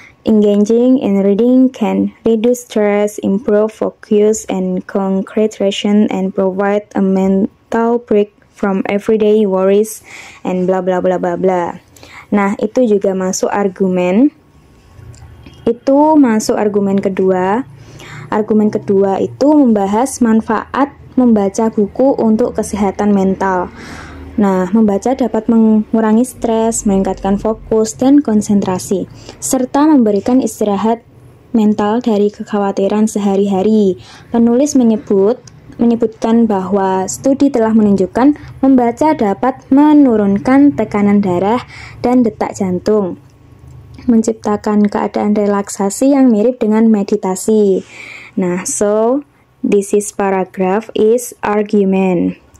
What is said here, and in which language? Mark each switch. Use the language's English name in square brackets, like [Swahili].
[English] Engaging in reading can reduce stress, improve focus and concentration, and provide a mental break from everyday worries and bla bla bla bla bla. [Indonesian] Nah, itu juga masuk argumen. Itu masuk argumen kedua. Argumen kedua itu membahas manfaat membaca buku untuk kesehatan mental. Nah, membaca dapat mengurangi stres, meningkatkan fokus dan konsentrasi, serta memberikan istirahat mental dari kekhawatiran sehari-hari. Penulis menyebutkan bahwa studi telah menunjukkan membaca dapat menurunkan tekanan darah dan detak jantung, menciptakan keadaan relaksasi yang mirip dengan meditasi. [English] Nah, so this is paragraph is argument.